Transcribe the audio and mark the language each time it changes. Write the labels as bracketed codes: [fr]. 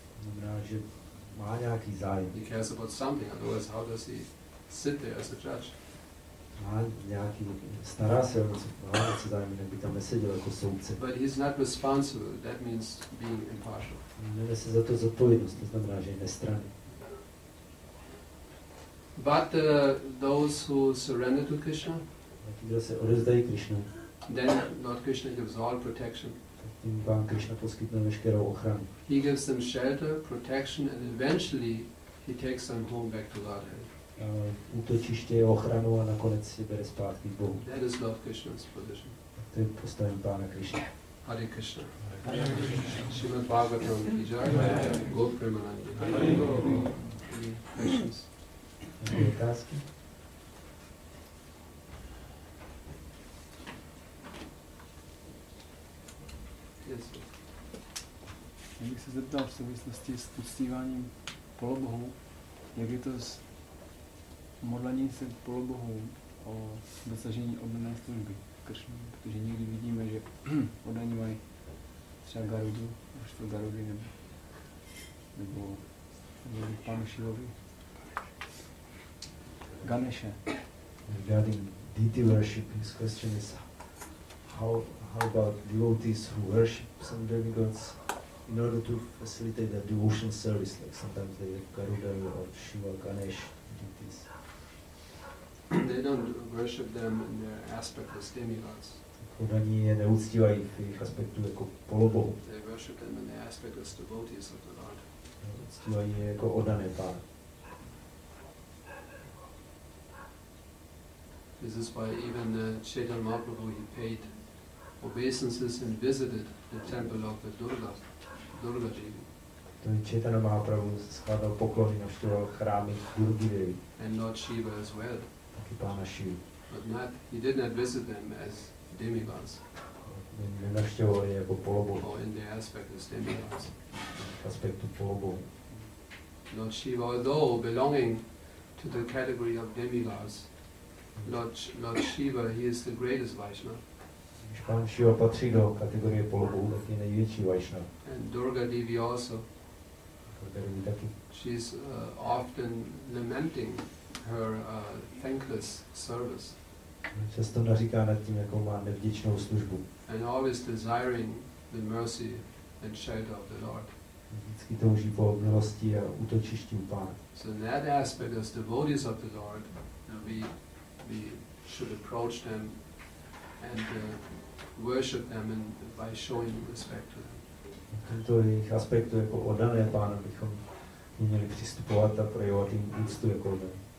[cs] Znamená, že má nějaký zájem. [en] He cares about something, otherwise how does he sit there as a judge? [cs] Má nějaký, stará se o něco, má něco zájem, jinak by tam neseděl jako soudce. [en] But he's not responsible, that means being impartial. [cs] Nenese za to zodpovědnost, to znamená, že je nestranný. [en] But those who surrender to Krishna, [cs] kdo se odevzdají Krishnu, [en] then Lord Krishna gives all protection. [cs] Tím Pán Krishna poskytne veškerou ochranu. [en] He gives them shelter, protection, and eventually he takes them home back to Godhead. [cs] Útočiště, ochranu a nakonec je bere zpátky k Bohu. [en] That is Lord Krishna's position. [cs] To je postavení Pána Krishna. [en] Hare Krishna. Srimad-bhagavatam ki jai. Go Premanandi. Any questions? [cs] Nějaké otázky? [en] Yes. [cs] Já bych se zeptal v souvislosti s uctíváním polobohů, jak je to s modlením se polobohů o dosažení oddané služby Kršnu, protože někdy vidíme, že oddaní mají třeba Garudu, už to Garudy nebo Panu Šivovi, Ganeshe. [en] Regarding deity worship, his question is how about devotees who worship some demigods in order to facilitate the devotional service, like sometimes they have Garuda or Shiva, Ganesh deities. They don't worship them in their aspect as demigods. [cs] Oddaní je neuctívají v jejich aspektu jako polobohu. [en] They worship them in their aspect as devotees of the Lord. [cs] Uctívají je jako oddané Pána. [en] This is why even Chaitanya Mahaprabhu, he paid obeisances and visited the temple of the Durga Devi. [cs] To je Chaitanya Mahaprabhu skládal poklony, navštěvoval chrámy Durgy Devi. [en] And Lord Shiva as well. [cs] Taky Pána Shivu. [en] But he did not visit them as demigods. [cs] Nenavštěvoval je jako polobohu. [en] Or in their aspect as demigods. [cs] V aspektu polobohu. [en] Lord Shiva, although belonging to the category of demigods, Lord Shiva, he is the greatest Vaishnava. [cs] Když Pán Shiva patří do kategorie polobohu, tak je největší Vaishnava. [en] And Durga Devi also. [cs] Devi taky. [en] She's often lamenting her thankless service. [cs] Často naříká nad tím, jakou má nevděčnou službu. [en] And always desiring the mercy and shelter of the Lord. [cs] Vždycky touží po milosti a útočišti u Pána. [en] So in that aspect, as devotees of the Lord, we should approach them and worship them and by showing respect to them. [cs] V tomto jejich aspektu jako oddané Pána bychom měli přistupovat a projevovat jim úctu jako oddané.